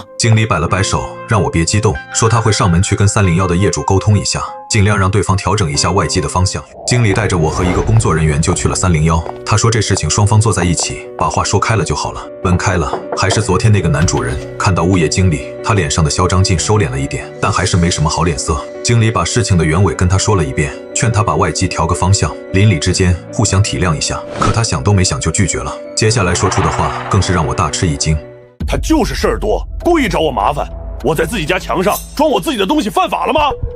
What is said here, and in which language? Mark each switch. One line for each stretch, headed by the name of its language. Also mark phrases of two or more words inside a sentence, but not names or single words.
Chinese: 經理擺了擺手，讓我別激動，說他會上門去跟301的業主溝通一下，盡量讓對方調整一下外機的方向。經理帶着我和一個工作人員就去了301，他說這事情雙方坐在一起，把話說開了就好了。門開了，還是昨天那個男主人。看到物業經理，他臉上的囂張勁收斂了一點，但還是沒什麼好臉色。經理把事情的原委跟他說了一遍，勸他把外機調個方向，鄰里之間互相體諒一下。可他想都沒想就拒絕了。接下來說出的話更是讓我大吃一驚。他就是事兒多，故意找我麻煩。我在自己家牆上裝我自己的東西犯法了嗎？